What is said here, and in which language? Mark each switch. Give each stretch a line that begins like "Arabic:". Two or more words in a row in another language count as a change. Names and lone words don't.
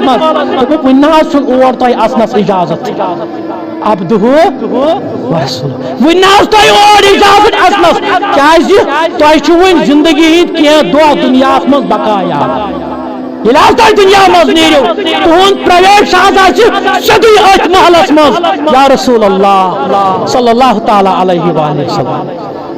Kashmiri: منٛز دوٚپُکھ وُنہِ نہ حظ چھُنہٕ اور تۄہہِ اژنس اجازت
Arabic: عبدہُ ورسولہُ
Kashmiri: وُنہِ نہ حظ تۄہہِ اور اجازت اژنس کیازِ تۄہہِ چھُ وُنہِ زندگی ہٕنٛدۍ کینٛہہ دۄہ دُنیاہس منٛز بقایا ییٚلہِ حظ تۄہہِ دُنیا منٛز نیٖرِو تُہُنٛد پرٛایویٹ شاہد آسہِ سیٚودُے أتھۍ محلس منٛز
Arabic: یا رسول اللہ صلی اللہ تعالیٰ علیہ وآلہ وسلم